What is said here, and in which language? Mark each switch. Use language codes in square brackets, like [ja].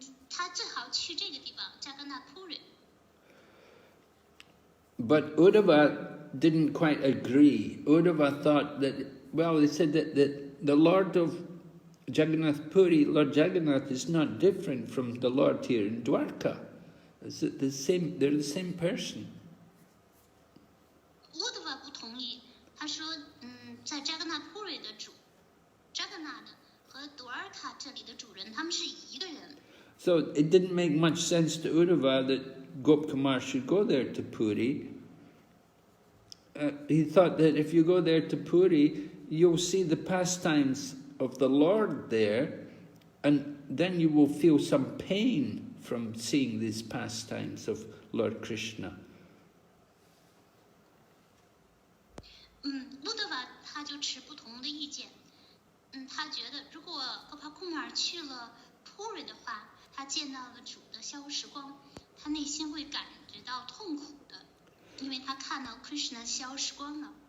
[zh] 他最好去这个地方 Jagannath Puri。 [en] But Uddhava didn't quite agree. Uddhava thought that, well, they said that the Lord of Jagannath Puri, Lord Jagannath, is not different from the Lord here in Dwarka. They're the same person. [zh] Uddhava 不同意，他说，在 Jagannath Puri 的主 Jagannath 和 Dwarka 这里的主人，他们是一个人。 [en] So it didn't make much sense to Uddhava that Gop Kumar should go there to Puri. He thought that if you go there to Puri, you'll see the pastimes of the Lord there, and then you will feel some pain from seeing these pastimes of Lord Krishna? [zh] 路德瓦他就持不同的意见。他觉得如果戈帕库马尔去了普瑞的话，他见到了主的消时光，他内心会感觉到痛苦的，因为他看到 Krishna 消时光了。